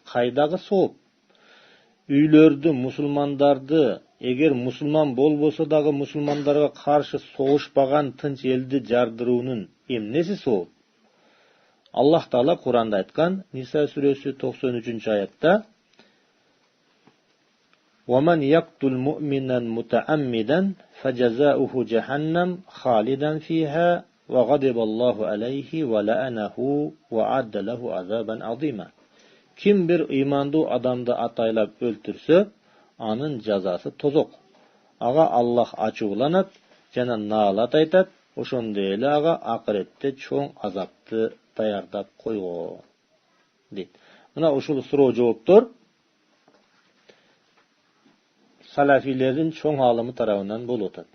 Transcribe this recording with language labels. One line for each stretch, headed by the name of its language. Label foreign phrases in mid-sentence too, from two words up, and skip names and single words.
Kyrgyz: Кайдагы сооп? Үйлөрдү, мусулмандарды, эгер мусулман болбосо дагы мусулмандарга каршы согушпаган тынч элди жардыруунун эмнеси сооп? Аллах Таала Куранда айткан, Ниса сүрөсү 93-аятта:
Arabic: وَمَنْ يَقْتُلْ مُؤْمِنًا مُتَعَمِّدًا فَجَزَاؤُهُ جَهَنَّمَ خَالِدًا فِيهَا وَغَضِبَ اللَّهُ عَلَيْهِ وَلَعَنَهُ وَأَعَدَّ لَهُ عَذَابًا عَظِيمًا.
Kyrgyz: Kim bir imandуу адамды атайлап өлтүрсө, анын жазасы тозок. Ага Аллах ачууланат жана наалат айтат, ошондой эле ага акыретте чоң азапты даярдап койгон. Дейт. Мына ушул суроо жооптор салафилердин чоң алымы тарабынан болуп атат.